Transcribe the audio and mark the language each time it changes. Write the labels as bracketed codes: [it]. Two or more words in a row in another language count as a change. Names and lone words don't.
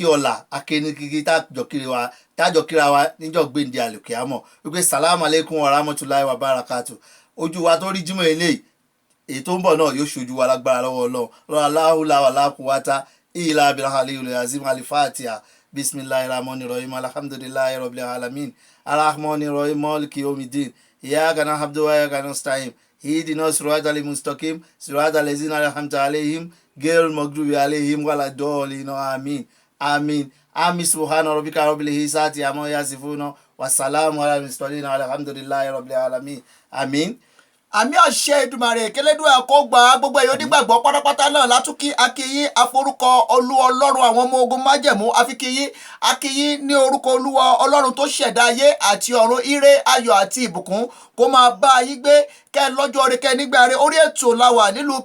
[yo] ọ̀la akíní kíkí tájọ kíra wa níjọ́ gbèǹde àlùkìyámọ̀ wípé [ar] السلام عليكم ورحمة الله وبركاته [yo] ojú wa tó rí jímọ̀ eléyìí èyí tó ń bọ̀ náà yóò ṣojú wa lágbára lọ́wọ́ Ọlọ́run [ar] لا حول ولا قوة إلا بالله العلي العظيم الفاتحة بسم الله الرحمن الرحيم الحمد لله رب العالمين الرحمن الرحيم مالك يوم الدين إياك نعبد وإياك نستعين اهدنا الصراط المستقيم صراط الذين أنعمت عليهم غير المغضوب عليهم ولا الضالين آمين سبحان ربك رب العزة عما يصفون وسلام على المرسلين الحمد لله رب العالمين آمين. [yo] àmì àṣẹ Èdùmàrè kélédùn ẹ̀kọ́ gbà gbogbo èyí onígbàgbọ́ pátápátá náà látúkí akíyín aforúkọ Ọlọ́run àwọn ọmọ ogun májẹ̀mú afikíyín akíyín ní orúkọ Olúwa Ọlọ́run tó ṣẹ̀dá ayé àti ọ̀run ire ayọ̀ àti ìbùkún kó máa bá yín gbé kẹ́ lọ́jọ́ orí kẹ́ nígbà rẹ orí ètò làwà nílùú